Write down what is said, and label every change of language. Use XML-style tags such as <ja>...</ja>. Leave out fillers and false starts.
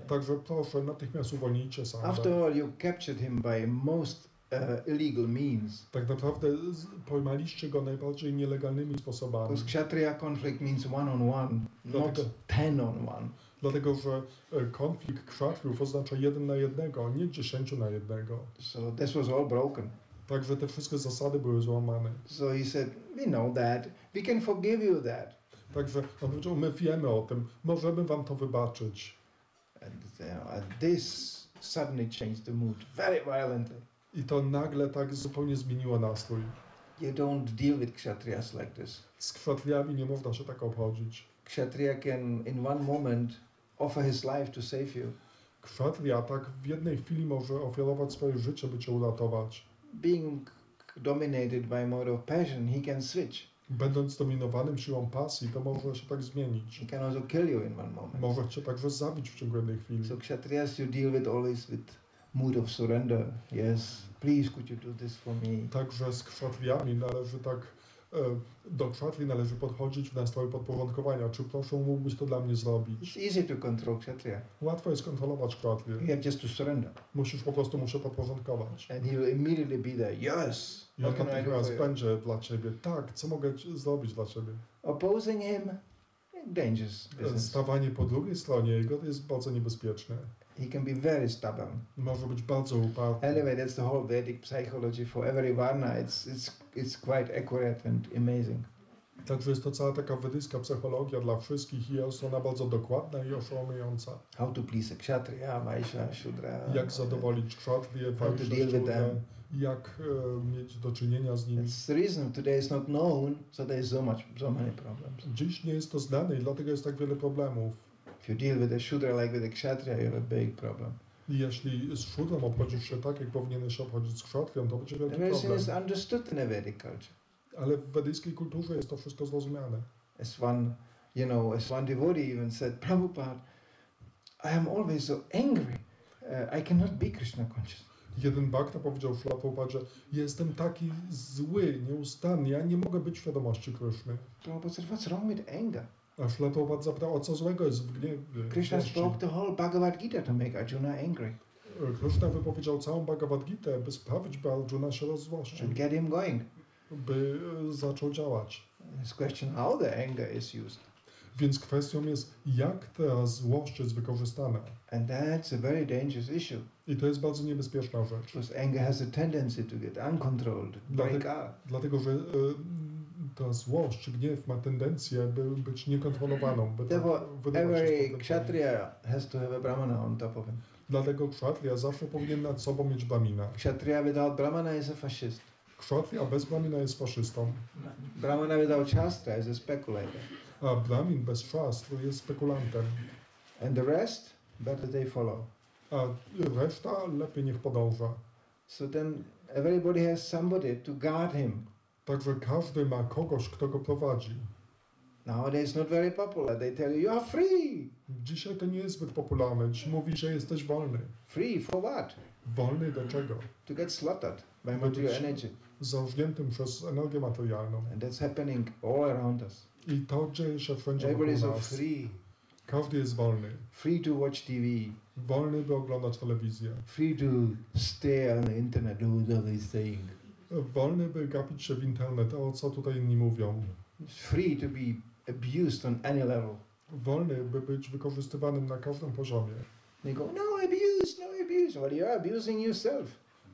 <pl>Także proszę, natychmiast uwolnijcie Sambę.</pl> <en>After all, you captured him by most illegal means.</en> <pl>Tak naprawdę pojmaliście go najbardziej nielegalnymi sposobami.</pl> <en>Because kshatriya conflict means one-on-one, not 10-on-1.</en> <pl>Dlatego, że konflikt kszatriów oznacza 1 na 1, a nie 10 na 1.</pl> <en>So this was all broken.</en> <pl>Także te wszystkie zasady były złamane.</pl> <en>So he said, we know that, we can forgive you that.</en> <pl>Także on powiedział, my wiemy o tym, możemy wam to wybaczyć.</pl> <en>And this suddenly changed the mood very violently.</en> <pl>I to nagle tak zupełnie zmieniło nastrój.</pl> <en>You don't deal with kshatriyas like this.</en> <pl>Z kszatriami nie można się tak obchodzić.</pl> <en>Kshatriya can in one moment offer his life to save you.</en> <pl>Kszatrija tak w jednej chwili może ofiarować swoje życie, by cię uratować.</pl> <en>Being dominated by mode of passion, he can switch.</en> <pl>Będąc dominowanym siłą pasji, to może się tak zmienić.</pl> <en>He can also kill you in one moment.</en> <pl>Może cię także zabić w ciągu jednej chwili.</pl> <en>So kshatriyas you deal with always with mood of surrender. Yes, please could you do this for me?</en> <pl>Także z kszatriami należy do kshatrii należy podchodzić w nastroju podporządkowania. Czy proszę, mógłbyś to dla mnie zrobić?</pl> <en>It's easy to control kshatriya.</en> <pl>Łatwo jest kontrolować kshatrię.</pl> <en>You have just to surrender.</en> <pl>Musisz po prostu mu się podporządkować.</pl> <en>And he will immediately be there. Yes.</en> <pl>I on natychmiast będzie dla ciebie. Tak, co mogę zrobić dla ciebie?</pl> <en>Opposing him, dangerous business.</en> <pl>Stawanie po drugiej stronie jego jest bardzo niebezpieczne.</pl> <en>He can be very stubborn.</en> <pl>Może być bardzo uparty.</pl> <en>Anyway, that's the whole Vedic psychology for every varna. It's quite accurate and amazing.</en> <pl>Także jest to cała taka wedyjska psychologia dla wszystkich i jest ona bardzo dokładna i oszałamiająca.</pl> <en>How to please a kshatriya, vaishya, shudra.</en> <pl>Jak zadowolić kshatrię, wajszę, shudrę, jak mieć do czynienia z nimi.</pl> <en>That's the reason today is not known, so there is so many problems.</en> <pl>Dziś nie jest to znane i dlatego jest tak wiele problemów.</pl> <en>If you deal with a shudra like with a kshatriya, you have a big problem.</en> <pl>I jeśli z shudrą obchodzisz się tak, jak powinieneś się obchodzić z kshatrią, to będzie wielki</pl> <en>Everything</en> <pl>problem.</pl> <en>is understood in a Vedic culture.</en> <pl>Ale w wedyjskiej kulturze jest to wszystko zrozumiane.</pl> <en>As one devotee even said, Prabhupada, I am always so angry. I cannot be Krishna conscious.</en> <pl>Jeden bhakta powiedział Śrīla Prabhupada, że jestem taki zły, nieustanny, ja nie mogę być w świadomości Kryszny.</pl> <en>Prabhupada said, what's wrong with anger?</en> <pl>A Śrīla Prabhupada zapytał, o co złego jest w gniewie.</pl> <en>Krishna spoke the whole Bhagavad Gita to make Arjuna angry.</en> <pl>Kryszna wypowiedział całą Bhagavad Gitę, by sprawić, by Arjuna się rozzłościł.</pl> <en>And get him going.</en> <pl>By zaczął działać.</pl> <en>This question, how the anger is used.</en> <pl>Więc kwestią jest, jak ta złość jest wykorzystana.</pl> <en>And that's a very dangerous issue.</en> <pl>I to jest bardzo niebezpieczna rzecz.</pl> <en>Because anger has a tendency to get uncontrolled, break out.</en> <pl>Dlatego, że ta złość czy gniew ma tendencję, by być niekontrolowaną.</pl> <en>Therefore, every kshatriya has to have a brahmana on top of him.</en> <pl>Dlatego kshatriya zawsze powinien nad sobą mieć brahmina.</pl> <en>Kshatriya without brahmana is a fascist.</en> <pl>Kshatriya bez brahmina jest faszystą.</pl> <en>Brahmana without shastra is a speculator.</en> <pl>A brahmin bez szastru jest spekulantem.</pl> <en>And the rest, better they follow.</en> <pl>A reszta lepiej niech podąża.</pl> <en>So then everybody has somebody to guard him.</en> <pl>Także każdy ma kogoś, kto go prowadzi.</pl> <en>Nowadays not very popular. They tell you, you are free.</en> <pl>Dzisiaj to nie jest zbyt popularne. Dziś mówi, że jesteś wolny.</pl> <en>Free for what?</en> <pl>Wolny do czego?</pl> <en>To get slaughtered by material energy.</en> <pl>Zarżniętym przez energię materialną.</pl> <en>And that's happening all around us.</en> <pl>I to dzieje się wszędzie</pl> <en>Everybody is</en> <pl>wokół</pl> <en>so</en> <pl>nas.</pl> <en>free.</en> <pl>Każdy jest wolny.</pl> <en>Free to watch TV.</en> <pl>Wolny, by oglądać telewizję.</pl> <en>Free to stay on the internet, do whatever he's saying.</en> <pl>Wolny, by gapić się w internet, o co tutaj inni mówią.</pl> <en>Free to be abused on any level.</en> <pl>Wolny, by być wykorzystywanym na każdym poziomie.</pl> <en>They go, no abuse, no abuse. Well, you're abusing yourself.</en>